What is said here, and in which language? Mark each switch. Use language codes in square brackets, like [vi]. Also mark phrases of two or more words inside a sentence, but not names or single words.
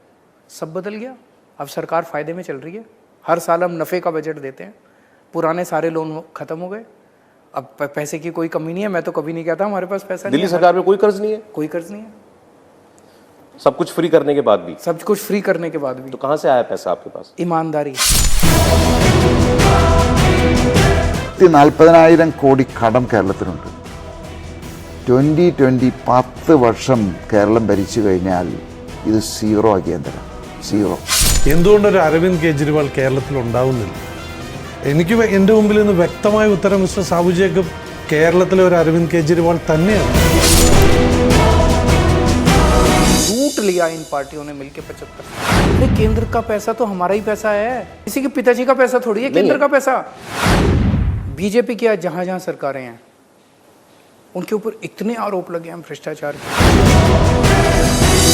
[hi] सब बदल गया, अब सरकार फायदे में चल रही है, हर साल हम नफ़े का बजट देते हैं, पुराने सारे लोन खत्म हो गए, अब पैसे की कोई कमी नहीं है। मैं तो कभी नहीं कहता हमारे पास पैसा नहीं है। दिल्ली सरकार में कोई कर्ज नहीं है? कोई कर्ज नहीं है, सब कुछ फ्री करने के बाद भी? सब कुछ फ्री करने के बाद भी। तो कहाँ से आया पैसा आपके पास? ईमानदारी। [ml] 40,000 കോടി കടം കേരളത്തിനുണ്ട്. 2020 10 വർഷം കേരളം ഭരിച്ചു കഴിഞ്ഞാൽ ഇത് സീറോ ആക്കിയാൽ തരാം, സീറോ. എന്തുകൊണ്ടൊരു അരവിന്ദ് കെജ്രിവാൾ കേരളത്തിൽ ഉണ്ടാവുന്നില്ല? എനിക്ക് എൻ്റെ മുമ്പിൽ നിന്ന് വ്യക്തമായ ഉത്തരം മിസ്റ്റർ സാബു ജേക്കബ് കേരളത്തിലെ ഒരു അരവിന്ദ് കെജ്രിവാൾ തന്നെയാണ്. [hi] लूट लिया इन पार्टियों ने मिलकर 75। अरे केंद्र का पैसा तो हमारा ही पैसा है, किसी के पिताजी का पैसा थोड़ी है केंद्र का पैसा। बीजेपी की आज जहां जहां सरकारें हैं, उनके ऊपर इतने आरोप लगे हैं भ्रष्टाचार के।